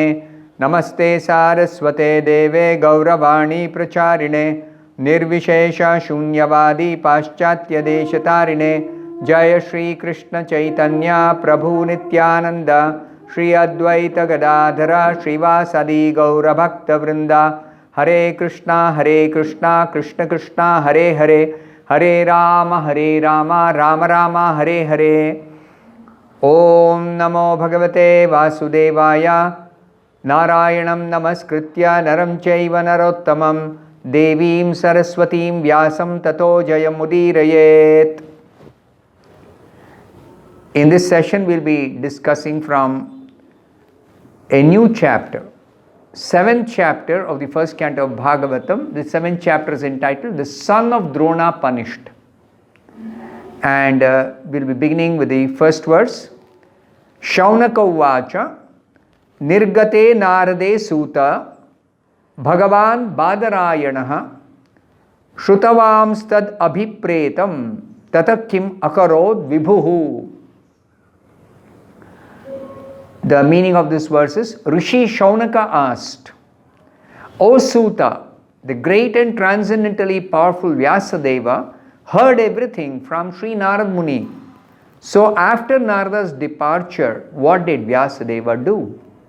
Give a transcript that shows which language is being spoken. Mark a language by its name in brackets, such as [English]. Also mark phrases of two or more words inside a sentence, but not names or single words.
[Sanskrit] नमस्ते सारस्वते देवे गौरवाणी प्रचारिणे निर्विशेषशून्यवादी पाश्चात्यदेशतारिणे। जय श्रीकृष्ण चैतन्य प्रभु नित्यानन्द श्री अद्वैत गदाधर श्रीवासदि गौरभक्तवृंदा। हरे कृष्णा कृष्ण कृष्णा हरे हरे, हरे राम राम राम हरे हरे। ओम नमो भगवते वासुदेवाय। नारायणं नमस्कृत्य नरं चैव नरोत्तमं देवीं सरस्वतीं व्यासं ततो जयमुदीरयेत्। [English] In this session we'll be discussing from a new chapter, 7th chapter of the first canto of Bhagavatam. The 7th chapter is entitled The Son of Drona Punished. And we'll be beginning with the first verse. [Sanskrit] शौनक उवाच निर्गते नारदे सूत भगवान् बादरायणः श्रुतवांस्तद् अभिप्रेतं ततः किम् अकरोद् विभुः. [English] The meaning of this verse is, Rishi Shaunaka asked, O Suta, the great and transcendently powerful Vyasadeva heard everything from Sri Narad Muni. So after Narada's departure, what did Vyasadeva do?